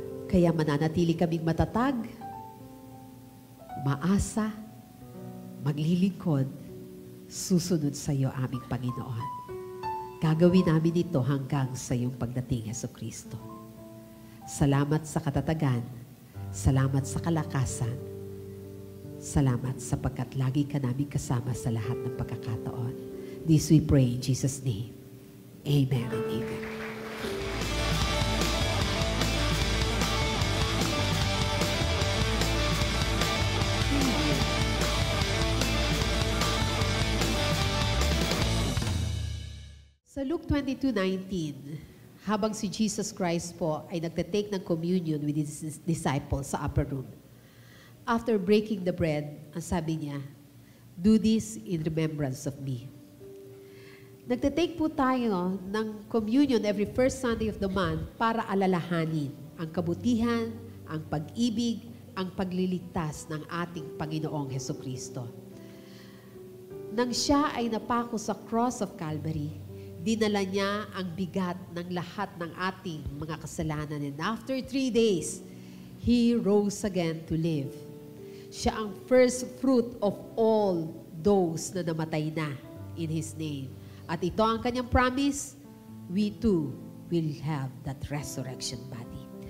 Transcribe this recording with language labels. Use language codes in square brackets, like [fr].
[tl] Kaya mananatili kaming matatag, maasa, maglilingkod, susunod sa iyo aming Panginoon. Gagawin namin ito hanggang sa iyong pagdating, Jesucristo. Salamat sa katatagan, salamat sa kalakasan, salamat sapagkat lagi ka namin kasama sa lahat ng pagkakataon. [en] This we pray in Jesus' name. Amen and amen. [tl] Sa Luke 22:19, habang si Jesus Christ po ay nagtatake ng [en] communion with His disciples [tl] sa [en] upper room. After breaking the bread, [tl] ang sabi niya, [en] "Do this in remembrance of me." [tl] Nagtatake po tayo ng communion [en] every first Sunday of the month [tl] para alalahanin ang kabutihan, ang pag-ibig, ang pagliligtas ng ating Panginoong Hesukristo. Nang siya ay napako sa [en] cross of Calvary, [tl] dinala niya ang bigat ng lahat ng ating mga kasalanan. [en] And after 3 days, He rose again to live. [tl] Siya ang [en] first fruit of all those [tl] na namatay na [en] in His name. [tl] At ito ang kanyang [en] promise, we too will have that resurrection body.